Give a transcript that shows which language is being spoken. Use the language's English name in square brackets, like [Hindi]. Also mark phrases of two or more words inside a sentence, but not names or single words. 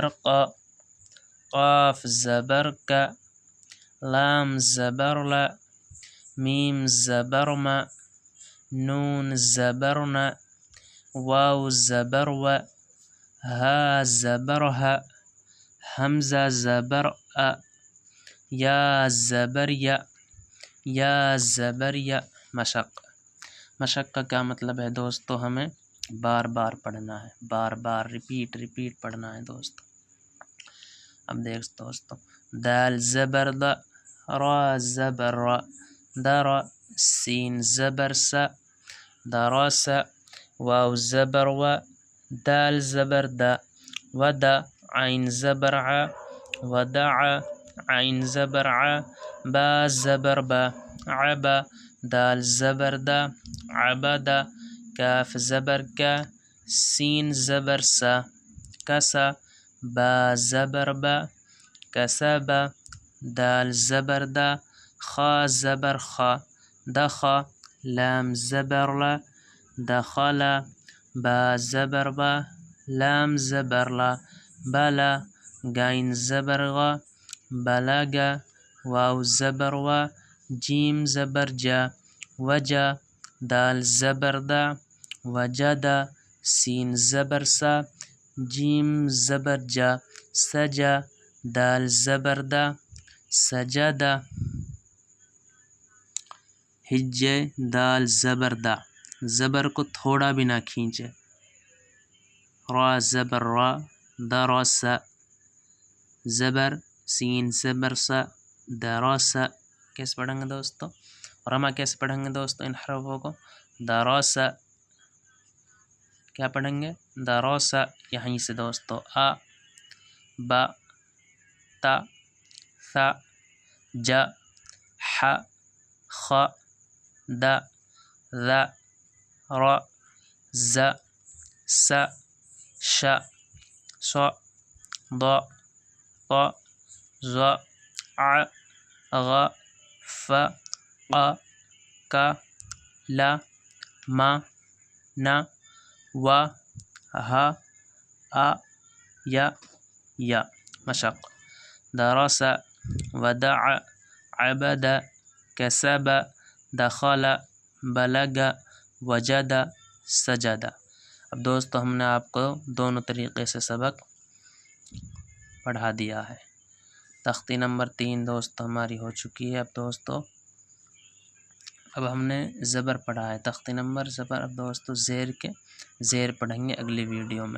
[Urdu] قا، قاف زبر کا، لام زبر لا، میم زبر ما، نون زبر نا، واو زبر و، ہا زبر ہا، حمزہ زبر آ، یا زبر یا، یا زبر یا مشق. مشق کا کیا مطلب ہے دوستو؟ ہمیں بار بار پڑھنا ہے، بار بار ریپیٹ پڑھنا ہے دوستو. اب دیکھ دوستو، دال زبر د، را زبر را، در سین زبر س، درس واو زبر و، دال زبر د، ود عین زبر ع، ودع عین زبر ع، با زبر با، عب دال زبر د، عبد کاف زبر کا، سین زبر س، کس با زبر با، کسب دال زبر د، خا زبر خا، دخ لام زبر ل، دخل با زبر با، لام زبر لا، بلا گاین زبر غ، بلگ واو زبر و، جیم زبر جا، وجا دال زبر دا، وجد سین زبر سا، جیم زبر جا، سجا دال زبر دا، سجد ہجے دال زبر دا، زبر کو تھوڑا بھی نہ کھینچے. را زبر را، درس زبر سین زبر سا، درس. کیسے پڑھیں گے دوستو؟ رما کیسے پڑھیں گے دوستو ان حروفوں کو؟ درس. کیا پڑھیں گے؟ درس. یہیں سے دوستو ا، با، تا، ث، ج، ح، خ، د، ذ، ر، ز، س، ش، ص، ض، ط، ظ، ع، غ، ف، ق، ک، ل، م، ن، و، ہ، ا، ی. مشق. [Arabic] درس ودع عبد کسب دخل بلغ وجد سجد. [Urdu] اب دوستو ہم نے آپ کو دونوں طریقے سے سبق پڑھا دیا ہے. تختی نمبر 3 دوستو ہماری ہو چکی ہے. اب دوستو اب ہم نے زبر پڑھا ہے، تختی نمبر زبر. اب دوستو زیر کے زیر پڑھیں گے اگلی ویڈیو میں.